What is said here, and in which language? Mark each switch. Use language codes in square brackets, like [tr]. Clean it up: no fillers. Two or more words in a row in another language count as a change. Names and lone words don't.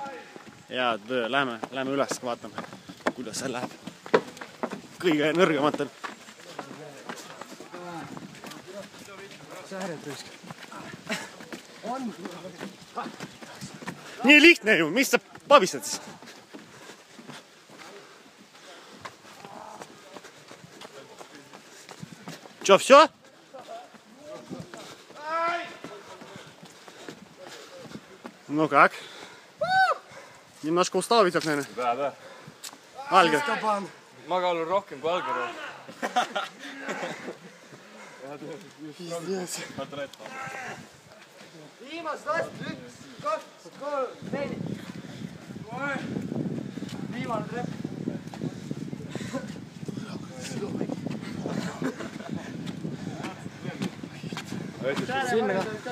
[et] Jaa, lähme üles, vaatame, kuidas see läheb. Kõige nõrgematel. Nii lihtne ju, mis sa pabistad siis? [ru] Что, все? Ну как? Немножко устал, Витек, наверное? Да. [et] Alger. Ma kaalun rohkem kui Alger. Viimast last, 1, 2, 3, 4. Viimane trepp. Sinna ka.